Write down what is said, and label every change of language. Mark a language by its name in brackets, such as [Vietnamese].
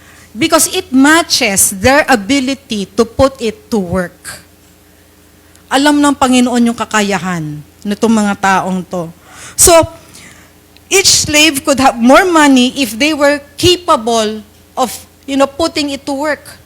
[English] Because it matches their ability to put it to work. [Filipino] Alam ng Panginoon yung kakayahan nitong mga taong to. [English] So, each slave could have more money if they were capable of, you know, putting it to work.